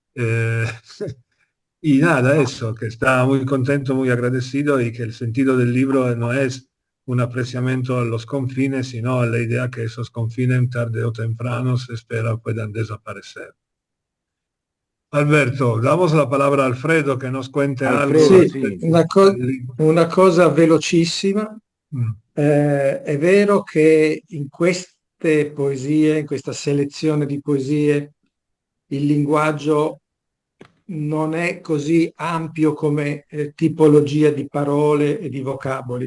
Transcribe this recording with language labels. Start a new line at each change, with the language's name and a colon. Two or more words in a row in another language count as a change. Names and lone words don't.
Spanish: Y nada, eso, que está muy contento, muy agradecido y que el sentido del libro no es un apreciamiento a los confines, sino a la idea que esos confines tarde o temprano se espera puedan desaparecer. Alberto, damos la palabra a Alfredo que nos cuente Alfredo, algo.
Italian: Sì, una cosa velocissima. È vero che in queste poesie, in questa selezione di poesie, il linguaggio non è così ampio come tipologia di parole e di vocaboli.